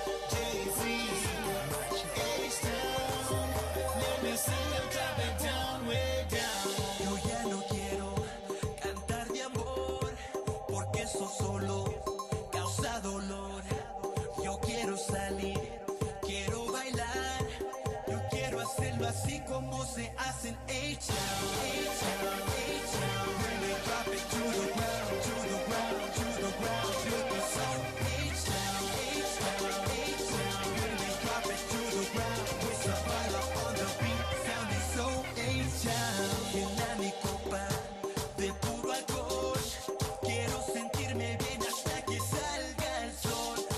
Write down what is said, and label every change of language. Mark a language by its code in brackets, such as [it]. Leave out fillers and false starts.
[en] Jay-Z, let me see you drop it down, way down. [es] Yo ya no quiero cantar de amor, porque eso solo causa dolor. Yo quiero salir, quiero bailar, yo quiero hacerlo así como se hace en A-Town, A-Town, A-Town. [en] When they drop it to the ground, to the ground, to the ground, looking so A-Town, A-Town, A-Town. When they drop it to the ground, with Zavala on the beat, sounding so A-Town. [es] Llena mi copa de puro alcohol, quiero sentirme bien hasta que salga el sol.